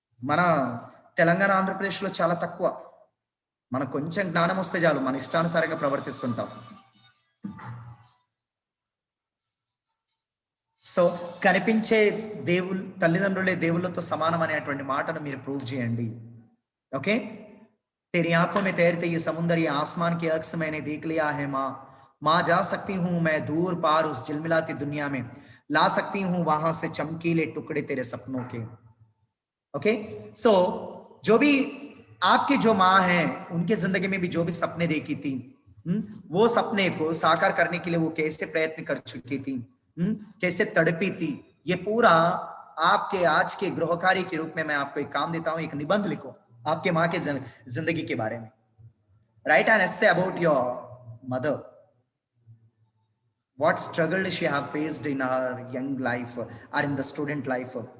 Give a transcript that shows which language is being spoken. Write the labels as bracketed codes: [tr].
[te] మన తెలంగాణ ఆంధ్రప్రదేశ్లో చాలా తక్కువ. మనకు కొంచెం జ్ఞానం వస్తే చాలు మన ఇష్టానుసారంగా ప్రవర్తిస్తుంటాం. సో కనిపించే దేవుళ్ళు, తల్లిదండ్రులే దేవుళ్ళతో సమానం అనేటువంటి మాటను మీరు ప్రూవ్ చేయండి. [hi] ఓకే, तेरी आंखों में तैरते ये समुंदर, ये आसमान के अक्स मैंने देख लिया है माँ जा सकती हूँ मैं दूर पार उस झिलमिलाती दुनिया में, ला सकती हूँ वहां से चमकीले टुकड़े तेरे सपनों के. ओके सो जो भी आपकी जो माँ है उनके जिंदगी में भी जो भी सपने देखी थी, वो सपने को साकार करने के लिए वो कैसे प्रयत्न कर चुकी थी, कैसे तड़पी थी, ये पूरा आपके आज के गृहकार्य के रूप में मैं आपको एक काम देता हूं, एक निबंध लिखो आपके माँ के जिंदगी के बारे में. [en] Write an essay about your mother. What struggle she have faced in her young life or in the student life?